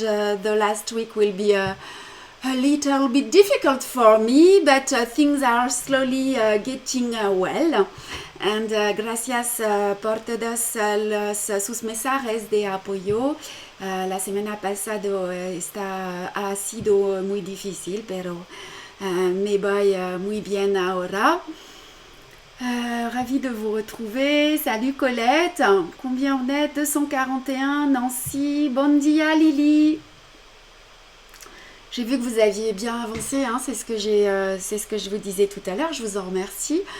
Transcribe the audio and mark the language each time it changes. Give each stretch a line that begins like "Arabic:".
English: The last week will be a little bit difficult for me, but things are slowly getting well.
Spanish: And gracias por todos sus mensajes de apoyo. La semana pasada ha sido muy difícil, pero me voy muy bien ahora.
French: Ravie de vous retrouver. Salut Colette. Combien on est? 241. Nancy.
Catalan: Bon dia Lily.
French: J'ai vu que vous aviez bien avancé, hein, c'est ce que je vous disais tout à l'heure, je vous en remercie.